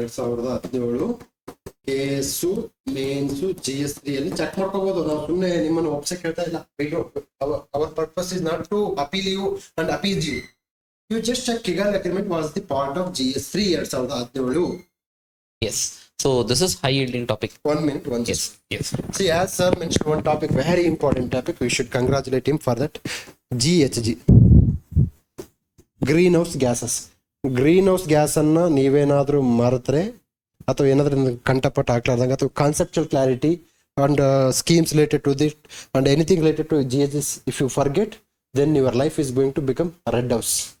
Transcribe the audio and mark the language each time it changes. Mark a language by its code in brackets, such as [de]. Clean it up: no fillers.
[kn] 2017 case Mains GS3 ಅಲ್ಲಿ check ಮಾಡ್ಕೋಬಹುದು. ನಾವು ಸುಮ್ಮನೆ ನಿಮ್ಮನ್ನು ಒಪ್ಸಕ್ ಹೇಳ್ತಾ ಇಲ್ಲ. [en] Our purpose is not to appeal you and appease you. You just check Kigali agreement was the part of GS3 2017. Yes. So this is high yielding topic. 1 minute. Yes. See, as sir mentioned one topic, very important topic. We should congratulate him for that. GHG, greenhouse gases. [kn] Green house gas ಅನ್ನ ನೀವೇನಾದ್ರೂ ಮರೆತ್ರೆ ಅಥವಾ ಏನಾದ್ರೂ ಕಂಠಪಟ್ಟ ಹಾಕ್ಲಾರ್ದಂಗೆ ಅಥವಾ [en] Conceptual clarity and schemes related to that and anything related to GHS, if you forget, then your life is going to become red house.